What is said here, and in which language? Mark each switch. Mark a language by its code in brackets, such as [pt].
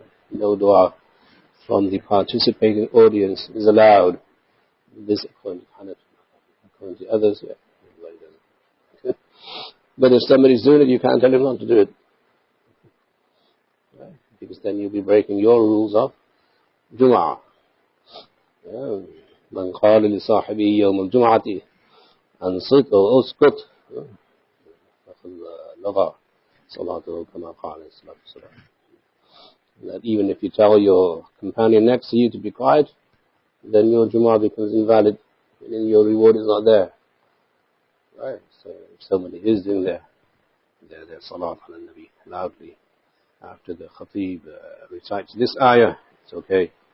[en] No dua from the participating audience is allowed. This according to Hanafi. According to others, yeah, everybody does it. But if somebody's doing it, you can't tell him not to do it. Right? Because then you'll be breaking your rules of Jum'ah. [ar] من قال لصاحبه يوم الجمعة أنصت أو أسكت فقد لغى صلاته كما قال عليه الصلاة والسلام. [en] That even if you tell your companion next to you to be quiet, then your Jum'ah becomes invalid, and then your reward is not there. Right? So if somebody is doing their salat ala Nabi loudly after the khatib recites this ayah, it's okay.